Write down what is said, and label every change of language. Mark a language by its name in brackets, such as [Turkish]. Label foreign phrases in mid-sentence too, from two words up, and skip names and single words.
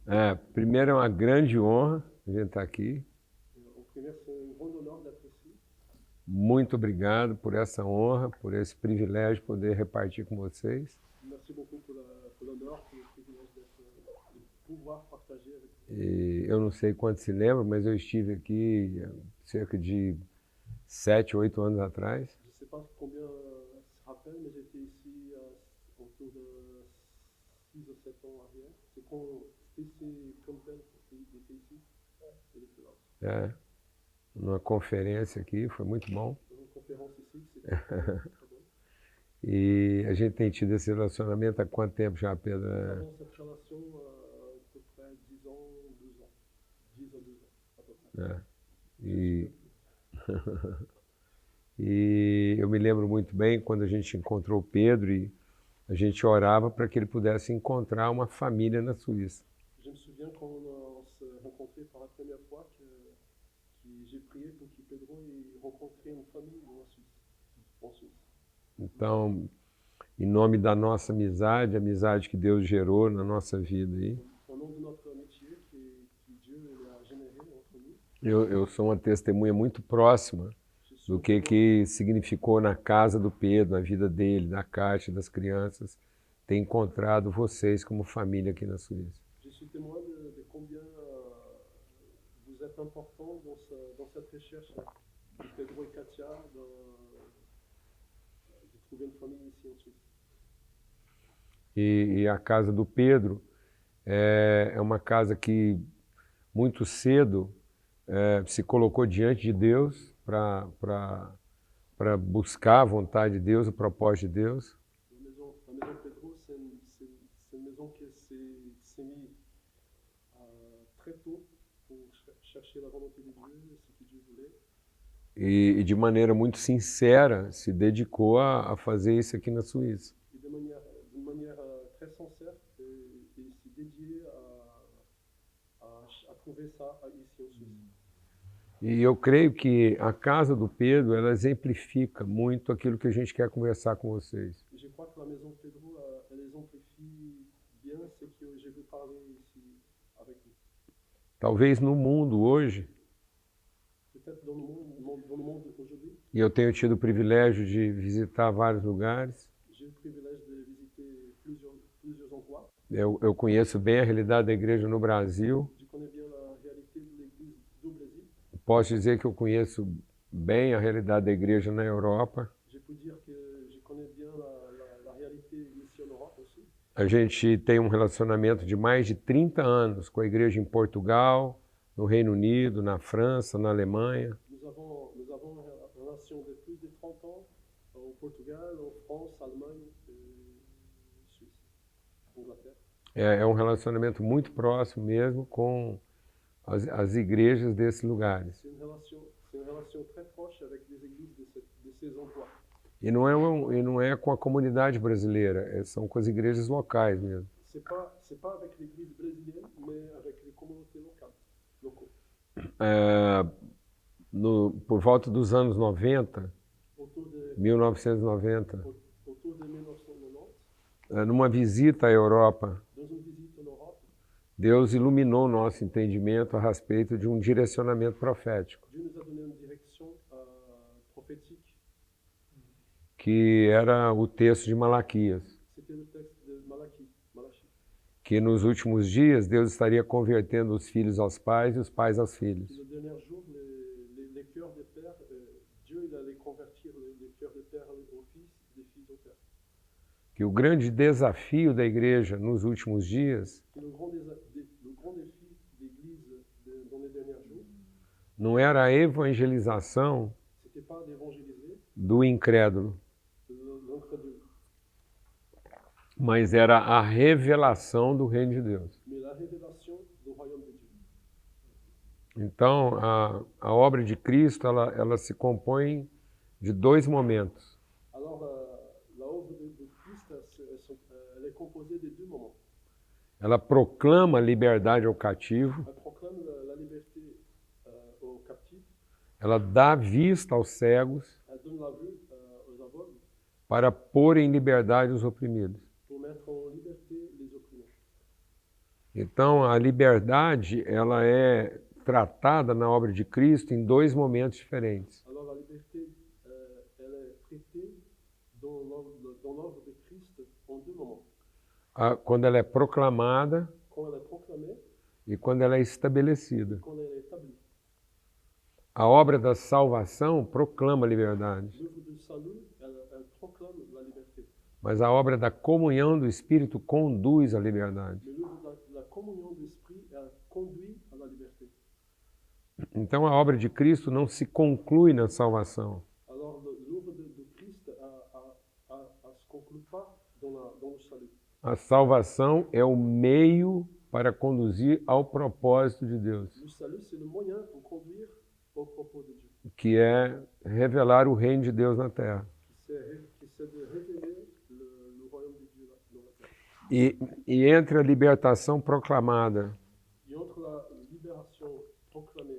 [Portuguese] Primeiro é uma grande honra a gente estar aqui. [French] Au primaire, c'est un grand honneur d'être ici. [Portuguese] Muito obrigado por essa honra, por esse privilégio de poder repartir com vocês. [French] Merci beaucoup pour l'honneur, pour le privilège de pouvoir partager avec vous. [Portuguese] E eu não sei quantos se lembram, mas eu estive aqui cerca de 7, 8 anos atrás. [French] Je ne sais pas combien se rappellent, mais j'étais ici autour de 6 ou 7 ans arrière. C'est quand Stacy Campbell était ici. Elle était là. [Portuguese] Numa conferência aqui, foi muito bom. [French] Une conférence ici, c'était très bon. [Portuguese] E a gente tem tido esse relacionamento há quanto tempo já, Pedro? [French] Nous avons cette relation à peu près 10 ans, 12 ans. 10 à 12 ans, à peu près. [Portuguese] E eu me lembro muito bem quando a gente encontrou o Pedro e a gente orava para que ele pudesse encontrar uma família na Suíça. [French] Je me souviens quand on s'est rencontrés pour la première fois que j'ai prié pour que Pedro rencontre une famille en Suisse. [Portuguese] Então, em nome da nossa amizade, a amizade que Deus gerou na nossa vida aí, [French] Au nom de notre amitié que Dieu a générée entre nous, [Portuguese] eu sou uma testemunha muito próxima do que significou na casa do Pedro, na vida dele, na Kátia, das crianças, ter encontrado vocês como família aqui na Suíça. [French] je suis témoin de combien vous êtes importants dans cette recherche de Pedro et Katia de trouver une famille ici en Suisse. [Portuguese] E a casa do Pedro é uma casa que muito cedo se colocou diante de Deus para buscar a vontade de Deus, o propósito de Deus. [French] La maison Pedro, c'est une maison qui s'est mise très tôt pour chercher la volonté de Dieu, ce que Dieu voulait. [Portuguese] E de maneira muito sincera se dedicou a fazer isso aqui na Suíça. [French] Et d'une manière très sincère, il s'est dédié à trouver ça ici en Suisse. [Portuguese] E eu creio que a casa do Pedro, ela exemplifica muito aquilo que a gente quer conversar com vocês. [French] Et je crois que la maison Pedro, elle exemplifie bien ce que je veux parler ici avec vous. [Portuguese] Talvez no mundo hoje, [French] Peut-être dans le monde aujourd'hui, [Portuguese] e eu tenho tido o privilégio de visitar vários lugares, [French] j'ai eu le privilège de visiter plusieurs endroits. [Portuguese] eu conheço bem a realidade da igreja no Brasil. [French] Je connais bien la réalité de l'église du Brésil. [Portuguese] Posso dizer que eu conheço bem a realidade da igreja na Europa. [French] Je peux dire que je connais bien la réalité ici en Europe aussi. [Portuguese] A gente tem um relacionamento de mais de 30 anos com a igreja em Portugal, no Reino Unido, na França, na Alemanha. [French] Nous avons une relation de plus de 30 ans au Portugal, en France, Allemagne, Suisse, Angleterre. [Portuguese] É um relacionamento muito próximo mesmo com as igrejas desses lugares. [French] C'est une relation très proche avec les églises de ces endroits. [Portuguese] E não é com a comunidade brasileira, são com as igrejas locais mesmo. [French] C'est pas avec l'église brésilienne, mais avec les communautés locaux. [Portuguese] Por volta dos anos 90, [French] Autour de 1990, 1990, [Portuguese] numa visita à Europa, [French] dans une visite en Europe, [Portuguese] Deus iluminou o nosso entendimento a respeito de um direcionamento profético, [French] Dieu nous a donné une direction prophétique. [Portuguese] Que era o texto de Malaquias, [French] C'était le texte de Malachie. [Portuguese] que nos últimos dias Deus estaria convertendo os filhos aos pais e os pais aos filhos. [French] Le dernier jour, les cœurs des pères, Dieu il allait convertir les cœurs des pères aux fils, des fils aux pères. [Portuguese] Que o grande desafio da igreja nos últimos dias [French] Et le grand défi d'Église dans les derniers jours, [Portuguese] não era a evangelização [French] c'était pas d'évangéliser [Portuguese] do incrédulo, [French] l'incrédule, [Portuguese] mas era a revelação do reino de Deus. [French] mais la révélation du royaume de Dieu. [Portuguese] Então, a obra de Cristo, ela se compõe de dois momentos. [French] Alors, la œuvre de Christ, elle est composée de deux moments. [Portuguese] Ela proclama a liberdade ao cativo, [French] Elle proclame la liberté aux captifs, [Portuguese] ela dá vista aos cegos [French] elle donne la vue aux aveugles, [Portuguese] para pôr em liberdade os oprimidos. [French] pour mettre en liberté les opprimés. [Portuguese] Então, a liberdade, ela é tratada na obra de Cristo em dois momentos diferentes. [French] Alors la liberté, elle est traitée dans l'œuvre de Christ en deux moments. [Portuguese] Quando ela é proclamada [French] Quand elle est proclamée [Portuguese] e quando ela é estabelecida. [French] et quand elle est établie. [Portuguese] A obra da salvação proclama a liberdade, [French] L'œuvre du salut, elle proclame la liberté. [Portuguese] mas a obra da comunhão do Espírito conduz à liberdade. [French] Mais l'œuvre de la communion de l'esprit, elle conduit à la liberté. [Portuguese] Então, a obra de Cristo não se conclui na salvação. [French] Alors l'œuvre de Christ se conclut pas dans le salut. [Portuguese] A salvação é o meio para conduzir ao propósito de Deus, [French] Le salut, c'est le moyen pour conduire au propos de Dieu, [Portuguese] que é revelar o reino de Deus na terra. [French] qui c'est de révéler le royaume de Dieu dans la terre. [Portuguese] E entre a libertação proclamada [French] Et entre la libération proclamée